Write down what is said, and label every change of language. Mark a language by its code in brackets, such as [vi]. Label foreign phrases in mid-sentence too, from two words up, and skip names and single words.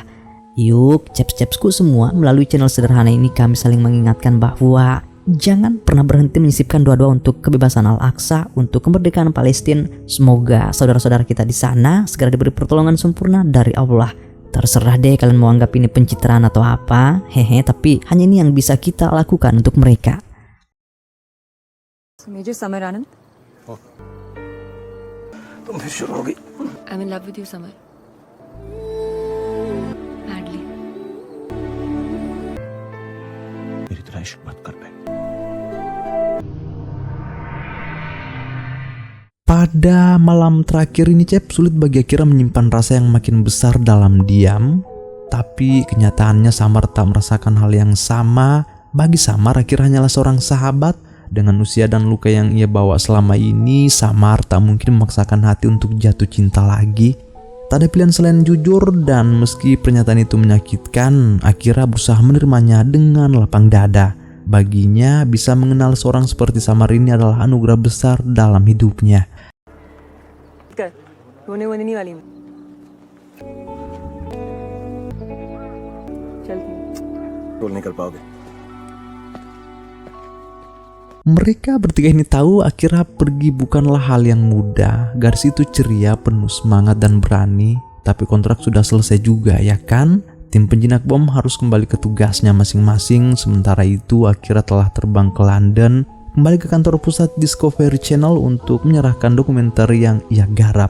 [id] Yuk, ceps-cepsku semua, melalui channel sederhana ini kami saling mengingatkan bahwa jangan pernah berhenti menyisipkan doa-doa untuk kebebasan Al-Aqsa, untuk kemerdekaan Palestina. Semoga saudara-saudara kita di sana segera diberi pertolongan sempurna dari Allah. Terserah deh kalian mau anggap ini pencitraan atau apa, tapi hanya ini yang bisa kita lakukan untuk mereka. Major Samar Anand, [hi] तुम फिर शुरू हो गई। [en] I'm in love with you, Samar. Madly. [hi] मेरी तरह इश्क मत कर बे। [id] Pada malam terakhir ini Cep, sulit bagi Akira menyimpan rasa yang makin besar dalam diam. Tapi kenyataannya Samar tak merasakan hal yang sama. Bagi Samar, Akira hanyalah seorang sahabat. Dengan usia dan luka yang ia bawa selama ini, Samar tak mungkin memaksakan hati untuk jatuh cinta lagi. Tak ada pilihan selain jujur, dan meski pernyataan itu menyakitkan, Akira berusaha menerimanya dengan lapang dada. Baginya, bisa mengenal seorang seperti Samar ini adalah anugerah besar dalam hidupnya. [hi] रोने वोने नहीं वाली मैं। चलती हूँ। रोल नहीं कर पाओगे। [id] Mereka bertiga ini tahu Akira pergi bukanlah hal yang mudah. Gadis itu ceria, penuh semangat dan berani. Tapi kontrak sudah selesai juga, ya kan? Tim penjinak bom harus kembali ke tugasnya masing-masing. Sementara itu Akira telah terbang ke London, kembali ke kantor pusat Discovery Channel untuk menyerahkan dokumenter yang ia garap.